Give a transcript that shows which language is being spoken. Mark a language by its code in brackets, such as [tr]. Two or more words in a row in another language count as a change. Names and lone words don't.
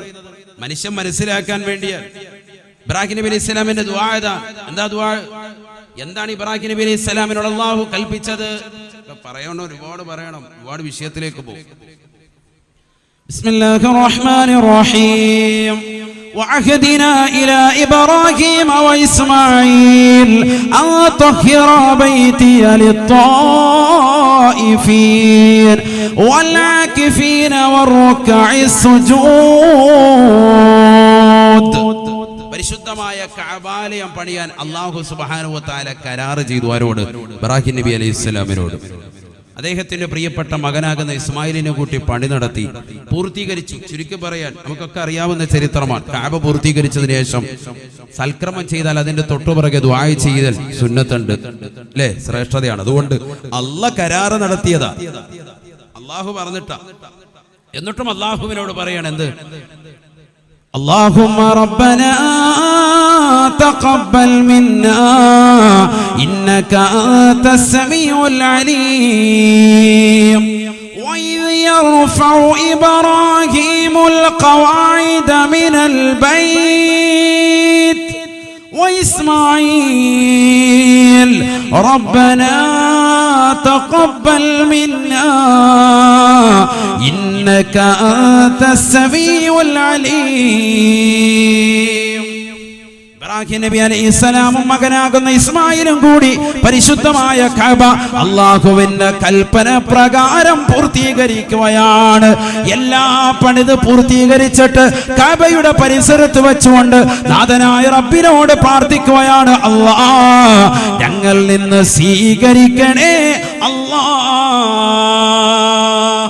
[ml] മനുഷ്യൻ മനസ്സിലാക്കാൻ വേണ്ടിയാണ്. ഇബ്രാഹിം നബി [ar] عليه السلام [ml] ദുആ എന്താ ദുആ? എന്താണ് ഇബ്രാഹിം നബി [ar] عليه السلام [ml] അല്ലാഹു കൽപ്പിച്ചത്? പറയണം, ഒരുപാട് പറയണം, ഒരുപാട് വിഷയത്തിലേക്ക് പോകും. [ar] بسم الله الرحمن الرحيم. وعهدنا إلى إبراهيم وإسماعيل أن طهر بيتي للطائفين والعاكفين والركع السجود. [ml] പരിശുദ്ധമായ കഅബാലയം പണിയാൻ [ar] الله سبحانه وتعالى [ml] കരാർ ചെയ്തു. ആരോട്? ഇബ്രാഹിം നബി അലൈഹിസ്സലാമിനോട്. അദ്ദേഹത്തിന്റെ പ്രിയപ്പെട്ട മകനാകുന്ന ഇസ്മായിലിനെ കൂട്ടി പണി നടത്തി പൂർത്തീകരിച്ചു. ചുരുക്കി പറയാൻ നമുക്കൊക്കെ അറിയാവുന്ന ചരിത്രമാണ്. കഅബ പൂർത്തീകരിച്ചതിന് ശേഷം സൽക്രമം ചെയ്താൽ അതിന്റെ തൊട്ടുപിറകെ ദുആ ചെയ്യൽ സുന്നത്തുണ്ട്, അല്ലേ? ശ്രേഷ്ഠതയാണ്. അതുകൊണ്ട് അല്ലാഹ് കരാർ നടത്തിയതാ, അല്ലാഹു പറഞ്ഞിട്ടാ. എന്നിട്ടും അല്ലാഹുവിനോട് പറയണം എന്ത്? [ar] اللهم ربنا تقبل منا إنك أنت السميع العليم وإذ يرفع إبراهيم القواعد من البيت وإسماعيل ربنا تقبل منا إنك أنت السميع العليم. [ml] ഇബ്രാഹിം നബി അലൈഹിസ്സലാമും മകനാകുന്ന ഇസ്മായിലും കൂടി പരിശുദ്ധമായ കഅബ അല്ലാഹുവിന്റെ കൽപ്പന പ്രകാരം പൂർത്തീകരിക്കുകയാണ്. എല്ലാ പണിത് പൂർത്തീകരിച്ചിട്ട് കഅബയുടെ പരിസരത്ത് വെച്ചുകൊണ്ട് നാഥനായ റബ്ബിനോട് പ്രാർത്ഥിക്കുകയാണ്, അല്ലാഹ് ഞങ്ങളിൽ നിന്ന് സ്വീകരിക്കണേ അല്ലാഹ്.